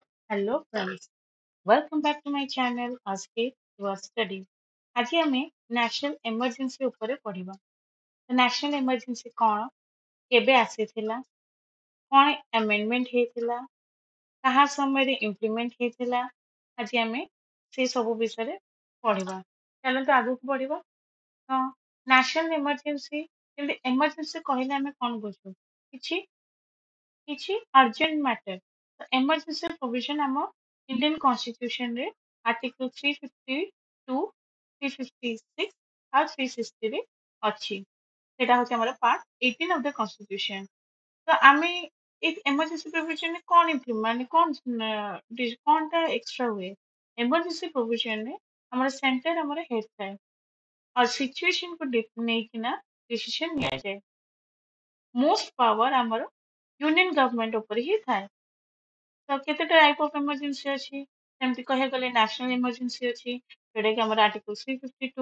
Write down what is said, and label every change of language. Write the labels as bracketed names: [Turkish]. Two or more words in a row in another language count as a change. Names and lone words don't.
[English] Hello friends, welcome back to my channel Escape to a Study. [Odia] ଆଜି ଆମେ [English] national emergency [Odia] ଉପରେ ପଢିବା। [English] national emergency [Odia] କଣ, କେବେ ଆସିଥିଲା, କଣ ଆମେଣ୍ଡମେଣ୍ଟ ହେଇଥିଲା, କାହା ସମୟରେ ଇମ୍ପ୍ଲିମେଣ୍ଟ ହେଇଥିଲା, ଆଜି ଆମେ ସେ ସବୁ ବିଷୟରେ ପଢିବା। ଚାଲନ୍ତୁ ଆଗକୁ ବଢିବା। ତ [English] national emergency, [Odia] ଯେମିତି ଏମର୍ଜେନ୍ସି କହିଲେ ଆମେ କଣ ବୁଝୁ? କିଛି କିଛି [English] urgent matter. [Odia] ତ [English] emergency provision [Odia] ଆମ [English] Indian constitution [Odia] ରେ article 352, 356 ଆଉ 360 ରେ ଅଛି। ସେଟା ହଉଛି ଆମର [English] part 18 of the constitution। [Odia] ତ ଆମେ ଏଇ [English] emergency provision [Odia] ରେ କଣ ମାନେ କଣଟା ଏକ୍ସଟ୍ରା ହୁଏ? [English] emergency provision [Odia] ରେ ଆମର ସେଣ୍ଟର ଆମର ହେଡ୍ ଥାଏ ଆଉ ସିଚୁଏସନ କୁ ନେଇକିନା ଡିସିସନ ନିଆଯାଏ। [English] most power [Odia] ଆମର [English] union government [Odia] ଉପରେ ହିଁ ଥାଏ। ତ କେତେଟା [English] type of emergency [Odia] ଅଛି, ସେମିତି କହିବାକୁ ଗଲେ [English] national emergency [Odia] ଅଛି, ଯୋଉଟା କି ଆମର ଆର୍ଟିକଲ 352।